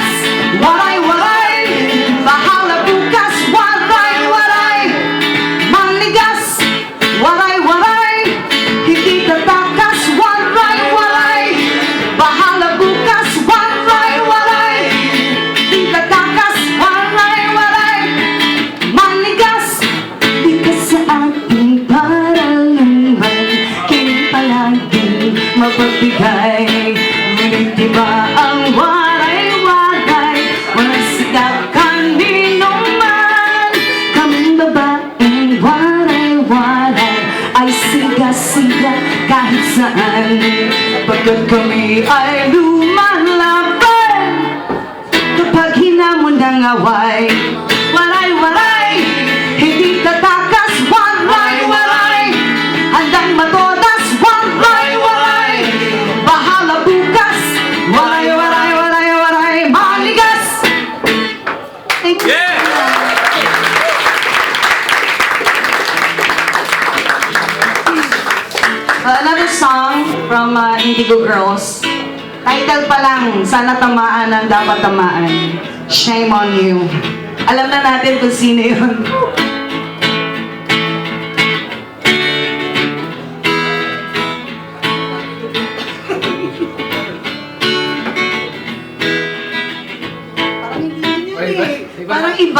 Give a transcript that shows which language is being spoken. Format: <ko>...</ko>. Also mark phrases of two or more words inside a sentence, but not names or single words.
<tl>Waray-waray, bahala bukas. Waray-waray, manigas. Waray-waray, hindi tatakas. Waray-waray, bahala bukas. Waray-waray, hindi tatakas. Waray-waray, manigas. Di ka sa akin para luman, kining palaging mapagbigay. Ngunit diba ang waray-waray, walang sikap kanino man. Kaming babaeng waray-waray ay siga-siga kahit saan. Pagkat kami ay lumalaban, kapag hinamon ng away. Waray-waray, hindi tatakas. Waray-waray, handang matodas. Waray-waray, bahala bukas. Waray-waray, waray-waray, manigas.</tl> <en>Thank you. Another song from Indigo Girls.</en> <tl>Title pa lang, sana tamaan ang dapat tamaan.</tl> <en>Shame on you.</en> <tl>Alam na natin kung sino yun. Parang hindi yun eh. Parang iba.</tl>